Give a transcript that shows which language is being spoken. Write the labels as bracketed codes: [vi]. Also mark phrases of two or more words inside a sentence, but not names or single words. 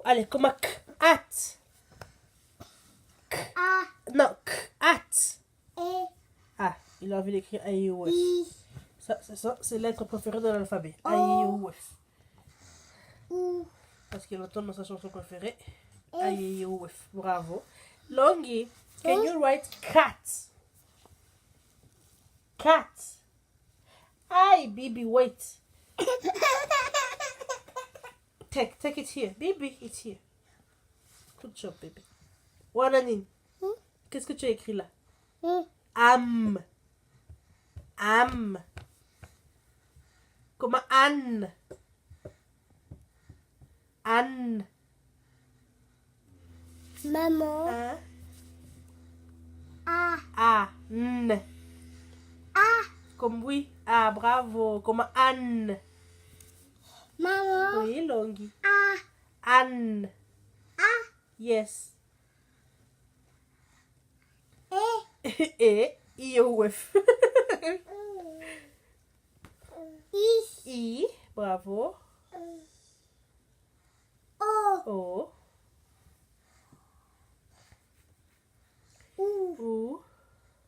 [fr] Allez, comme un cat. Non, at. Ah, il a envie d'écrire iOF. Ça, c'est lettre préférée de l'alphabet. iOF. Parce qu'il entend dans sa chanson préférée. iOF. Bravo. Longi, [en] can you write cat? Cat. Hi, Bibi, wait. Take it here. Bibi, it's here. Good job, baby. Wananin. [fr] Qu'est-ce que tu as écrit là? Am. Am. Comme Anne. Anne. Maman. Hein? A. N. Comme oui. Ah, bravo. Comme Anne. Maman. Oui, Longi. Anne. Yes. Et IOF. I. Bravo. O. U.